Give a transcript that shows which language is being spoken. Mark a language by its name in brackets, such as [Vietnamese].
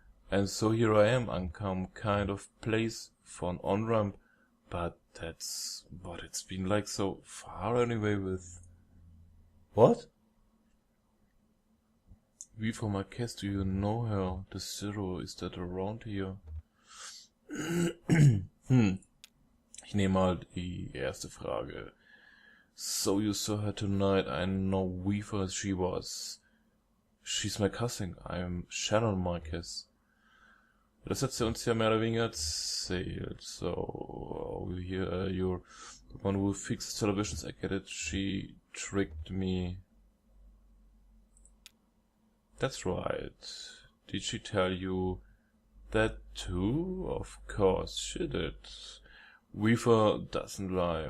[English] And so here I am, on some kind of place for an on-ramp. But that's what it's been like so far anyway with... What? Weaver Marquez, do you know her? The Zero, is that around here? [German] Ich nehme mal die erste Frage. [English] So you saw her tonight. I know Weaver, she's my cousin. I'm Shannon Marquez. [German] Das hat sie uns ja mehr oder weniger erzählt. [English] So, here, you're the one who fixes televisions, I get it. She tricked me. That's right. Did she tell you that too? Of course she did. Weaver doesn't lie.